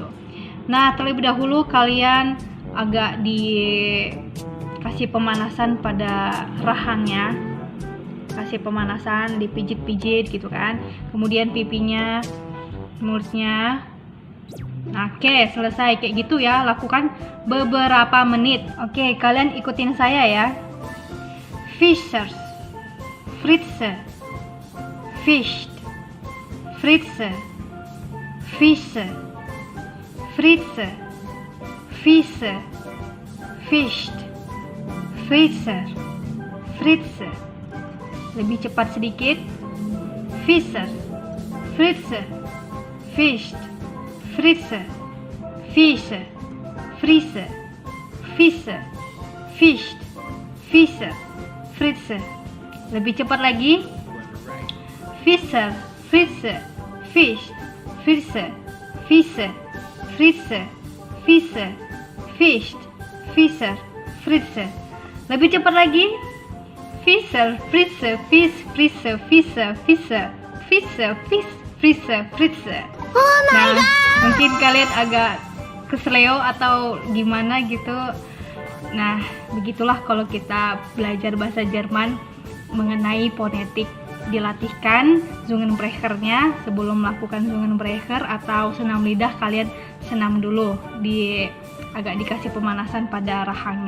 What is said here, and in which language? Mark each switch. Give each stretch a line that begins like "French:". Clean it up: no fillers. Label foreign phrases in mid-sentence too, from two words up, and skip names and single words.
Indonesian: Nah, terlebih dahulu kalian agak dikasih pemanasan pada rahangnya. Kasih pemanasan, dipijit-pijit gitu kan. Kemudian pipinya, mulutnya. Nah, oke, selesai kayak gitu ya. Lakukan beberapa menit. Oke, kalian ikutin saya ya.
German: Fischers, Fritze, Fischt, Fritze, Fische, Fritze, Fische, Fischt, Fritze, Fritze.
Indonesian: Lebih cepat sedikit.
German: Fischer, Fritze, Fischt, Fritze, Fische, Fritze, Fische, Fischt, Fische, Fritze.
Indonesian: Lebih cepat lagi.
German: Fischer, Fritze, Fischt, Fritze, Fische, Fritze, Fische, Fischt, Fischer, Fritze.
Indonesian: Lebih cepat lagi.
German: Fischer, Fritze, Fisch, Fritze, Fische, Fischer, Fische, Fisch, Fritze, Fritze.
English: Oh my
Indonesian: Nah,
English: god.
Indonesian: mungkin kalian agak kesleo atau gimana gitu. Nah, begitulah kalau kita belajar bahasa Jerman mengenai fonetik. Dilatihkan Zungenbrechernya sebelum melakukan Zungenbrecher atau senam lidah, kalian senam dulu, agak dikasih pemanasan pada rahangnya.